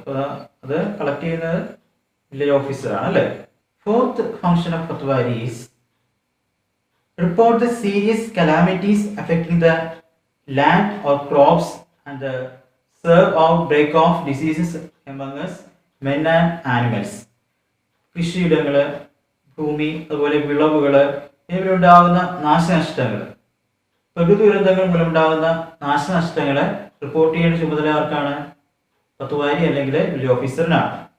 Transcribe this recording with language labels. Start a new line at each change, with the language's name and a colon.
Malayalam: അപ്പോൾ അത് കളക്ട് ചെയ്യുന്നത് വില്ലേജ് ഓഫീസറാണ് അല്ലേ.
English: Fourth function of പത്തുവാരി is report the serious calamities affecting the land or crops and the serve outbreak of diseases among us men and animals.
Malayalam: കൃഷിയിടങ്ങൾ, ഭൂമി, അതുപോലെ വിളവുകൾ എന്നിവയിലുണ്ടാകുന്ന നാശനഷ്ടങ്ങൾ, പ്രകൃതി ദുരന്തങ്ങൾ മൂലമുണ്ടാകുന്ന നാശനഷ്ടങ്ങൾ റിപ്പോർട്ട് ചെയ്യേണ്ട ചുമതല ആർക്കാണ്? പത്തുവാരി അല്ലെങ്കിൽ വില്ലേജ് ഓഫീസറിനാണ്.